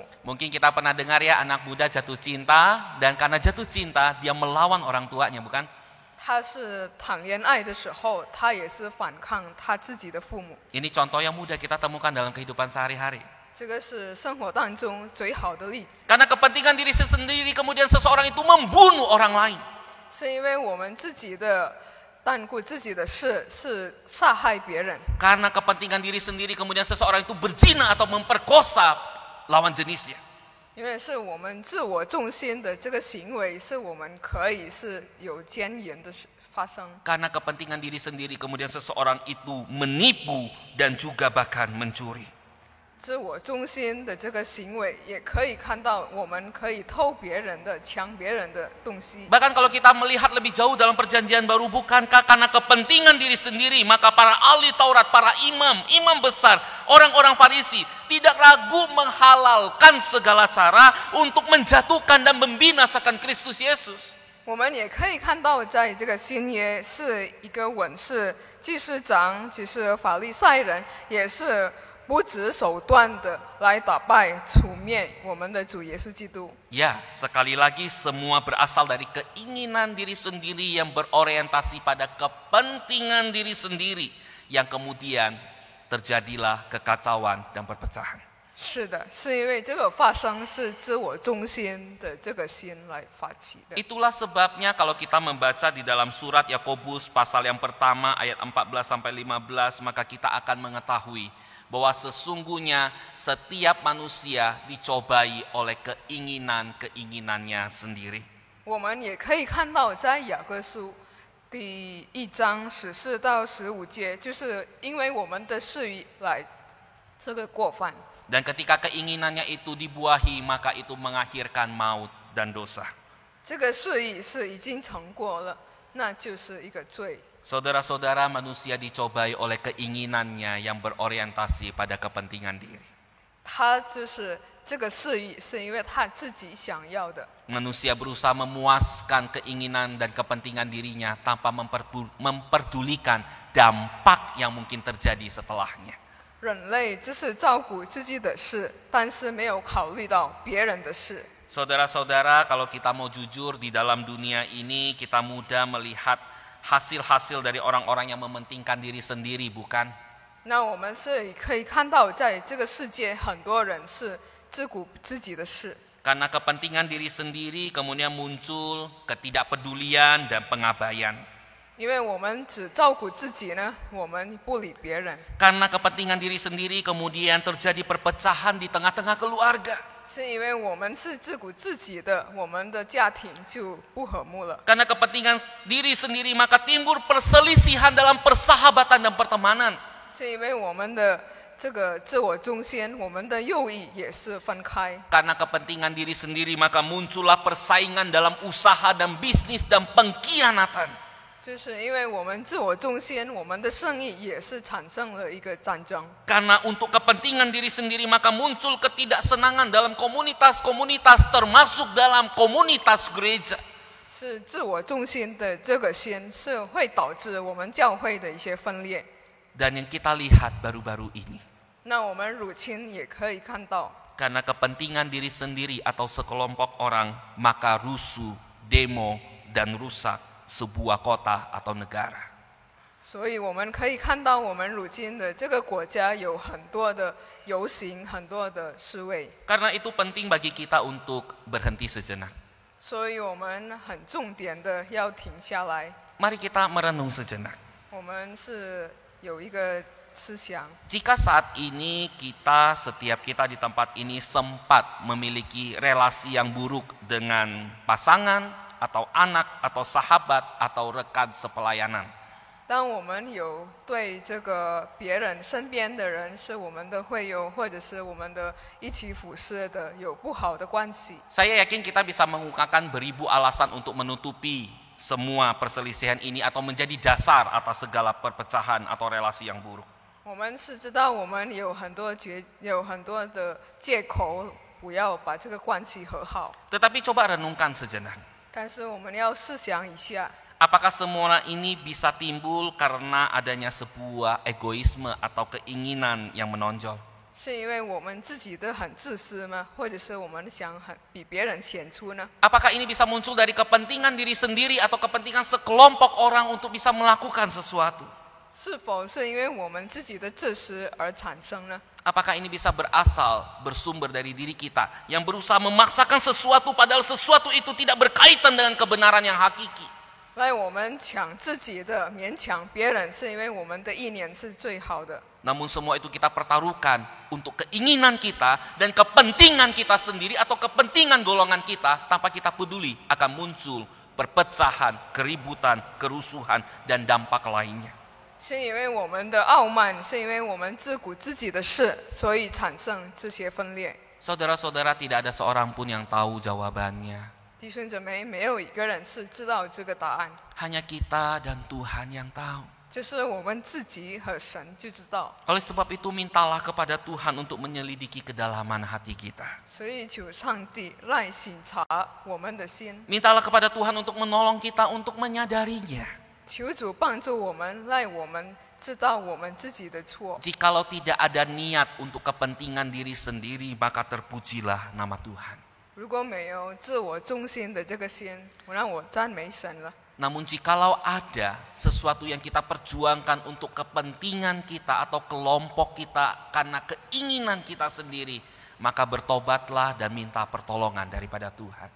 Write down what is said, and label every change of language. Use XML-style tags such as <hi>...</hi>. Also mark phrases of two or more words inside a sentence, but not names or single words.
<id>Mungkin kita pernah dengar ya anak muda jatuh cinta dan karena jatuh cinta dia melawan orang tuanya, bukan?</id> <zh>他是谈恋爱的时候，他也是反抗他自己的父母。</zh> <id>Ini contoh yang mudah kita temukan dalam kehidupan sehari-hari.</id> <zh>这个是生活当中最好的例子，</zh> <id>Karena kepentingan diri sendiri kemudian seseorang itu membunuh orang lain.</id> <zh>是因为我们自己的耽顾自己的事，是杀害别人。</zh> <id>Karena kepentingan diri sendiri kemudian seseorang itu berzina atau memperkosa lawan jenisnya.</id> <zh>因为是我们自我中心的这个行为，是我们可以是有奸淫的发生。</zh> <id>Karena kepentingan diri sendiri kemudian seseorang itu menipu dan juga bahkan mencuri.</id> <zh>自我中心的这个行为，也可以看到我们可以偷别人的、抢别人的东西。</zh> <id>Bahkan kalau kita melihat lebih jauh dalam perjanjian baru, bukankah karena kepentingan diri sendiri maka para ahli Taurat, para imam besar, orang-orang Farisi tidak ragu menghalalkan segala cara untuk menjatuhkan dan membinasakan Kristus Yesus.</id> <zh>我们也可以看到，在这个新约是一个文士、祭司长，就是法利赛人，也是不择手段的来打败、除灭我们的主耶稣基督。</zh> <id>Ya, sekali lagi semua berasal dari keinginan diri sendiri yang berorientasi pada kepentingan diri sendiri yang kemudian terjadilah kekacauan dan perpecahan.</id> <zh>是的，是因为这个发生是自我中心的这个心来发起的。</zh> <id>Itulah sebabnya kalau kita membaca di dalam surat Yakobus pasal yang pertama ayat 14-15 maka kita akan mengetahui bahwa sesungguhnya setiap manusia dicobai oleh keinginannya sendiri.</id> <zh>我们也可以看到，在雅各书第1章14到15节，就是因为我们的事欲来这个过犯。</zh> <id>Dan ketika keinginannya itu dibuahi maka itu mengakhirkan maut dan dosa.</id> <zh>这个事欲是已经成过了，那就是一个罪。</zh> <id>Saudara-saudara, manusia dicobai oleh keinginannya yang berorientasi pada kepentingan diri.</id> <zh>他就是这个事业是因为他自己想要的。</zh> <id>Manusia berusaha memuaskan keinginan dan kepentingan dirinya tanpa memperdulikan dampak yang mungkin terjadi setelahnya.</id> <zh>人类只是照顾自己的事，但是没有考虑到别人的事。</zh> <id>Saudara-saudara, kalau kita mau jujur di dalam dunia ini, kita mudah melihat hasil-hasil dari orang-orang yang mementingkan diri sendiri, bukan?</id> <zh>那我们是可以看到，在这个世界，很多人是自顾自己的事。</zh> <id>Karena kepentingan diri sendiri kemudian muncul ketidakpedulian dan pengabaian.</id> <zh>因为我们只照顾自己呢，我们不理别人。</zh> <id>Karena kepentingan diri sendiri kemudian terjadi perpecahan di tengah-tengah keluarga.</id> <zh>是因为我们是自顾自己的，我们的家庭就不和睦了。</zh> <id>Karena kepentingan diri sendiri maka timbul perselisihan dalam persahabatan dan pertemanan.</id> <zh>是因为我们的这个自我中心，我们的友谊也是分开。</zh> <id>Karena kepentingan diri sendiri maka muncullah persaingan dalam usaha dan bisnis dan pengkhianatan.</id> <zh>就是因为我们自我中心，我们的生意也是产生了一个战争。</zh> <id>Karena untuk kepentingan diri sendiri maka muncul ketidaksenangan dalam komunitas-komunitas termasuk dalam komunitas gereja.</id> <zh>是自我中心的这个心，是会导致我们教会的一些分裂。</zh> <id>Dan yang kita lihat baru-baru ini.</id> <zh>那我们乳亲也可以看到，</zh> <id>Karena kepentingan diri sendiri atau sekelompok orang maka rusuh, demo, dan rusak sebuah kota atau negara.</id> <zh>所以我们可以看到，我们如今的这个国家有很多的游行，很多的示威。</zh> <id>Karena itu penting bagi kita untuk berhenti sejenak.</id> <zh>所以我们很重点的要停下来。</zh> <id>Mari kita merenung sejenak.</id> <zh>我们是有一个思想，</zh> <id>Jika saat ini setiap kita di tempat ini sempat memiliki relasi yang buruk dengan pasangan, atau anak, atau sahabat, atau rekan sepelayanan.</id> <zh>当我们有对这个别人身边的人是我们的会友，或者是我们的一起服侍的有不好的关系，</zh> <id>Saya yakin kita bisa mengungkapkan beribu alasan untuk menutupi semua perselisihan ini atau menjadi dasar atas segala perpecahan atau relasi yang buruk.</id> <zh>我们是知道我们有很多的借口，不要把这个关系和好。</zh> <id>Tetapi coba renungkan sejenak.</id> <zh>但是我们要思想一下，</zh> <id>Apakah semua ini bisa timbul karena adanya sebuah egoisme atau keinginan yang menonjol?</id> <zh>是因为我们自己的很自私吗？或者是我们想比别人显出呢？</zh> <id>Apakah ini bisa muncul dari kepentingan diri sendiri atau kepentingan sekelompok orang untuk bisa melakukan sesuatu?</id> <zh>是否是因为我们自己的自私而产生呢？</zh> <id>Apakah ini bisa bersumber dari diri kita yang berusaha memaksakan sesuatu padahal sesuatu itu tidak berkaitan dengan kebenaran yang hakiki?</id> <zh>来，我们抢自己的，勉强别人，是因为我们的意念是最好的。</zh> <id>Namun semua itu kita pertaruhkan untuk keinginan kita dan kepentingan kita sendiri atau kepentingan golongan kita tanpa kita peduli akan muncul perpecahan, keributan, kerusuhan, dan dampak lainnya.</id> <zh>是因为我们的傲慢，是因为我们自顾自己的事，所以产生这些分裂。</zh> <id>Saudara-saudara, tidak ada seorang pun yang tahu jawabannya.</id> <zh>弟兄姊妹，没有一个人是知道这个答案，</zh> <id>Hanya kita dan Tuhan yang tahu.</id> <zh>就是我们自己和神就知道。</zh> <id>Oleh sebab itu mintalah kepada Tuhan untuk menyelidiki kedalaman hati kita.</id> <zh>所以求上帝来省察我们的心，</zh> <id>Mintalah kepada Tuhan untuk menolong kita untuk menyadarinya.</id> <zh>求主帮助我们，让我们知道我们自己的错。</zh> <id>Jikalau tidak ada niat untuk kepentingan diri sendiri, maka terpujilah nama Tuhan.</id> <zh>如果没有自我中心的这个心，我让我赞美神了。</zh> <id>Namun jikalau ada sesuatu yang kita perjuangkan untuk kepentingan kita atau kelompok kita karena keinginan kita sendiri, maka bertobatlah dan minta pertolongan daripada Tuhan.</id>